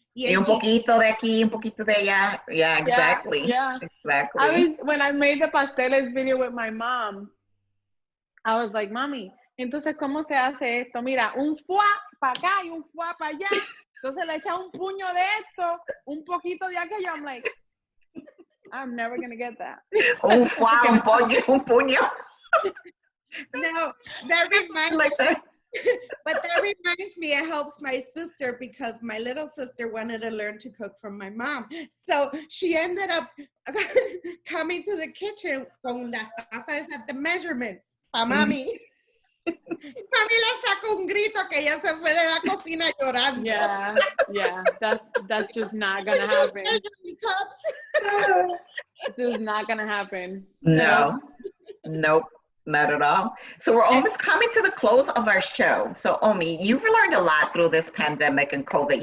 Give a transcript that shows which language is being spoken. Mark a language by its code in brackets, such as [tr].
[es] Y un poquito de aquí, un poquito de allá. [en] Yeah, exactly. Yeah. Exactly. When I made the pasteles video with my mom, I was like, [es] mami, entonces, ¿cómo se hace esto? Mira, un foie para acá y un foie para allá. Entonces le echa un puño de esto, un poquito de aquello. [en] I'm like, I'm never going to get that. [es] Un foie, un pollo, un puño. [en] No, that reminds like that. But that reminds me, it helps my sister because my little sister wanted to learn to cook from my mom. So she ended up coming to the kitchen [es] con las tazas [en] at the measurements [es] pa mami. Mami le sacó un grito que ella se fue de la cocina llorando. [en] Yeah, that's just not gonna happen. It's just not gonna happen. No, nope. Not at all. So we're almost coming to the close of our show. So Omi, you've learned a lot through this pandemic and COVID.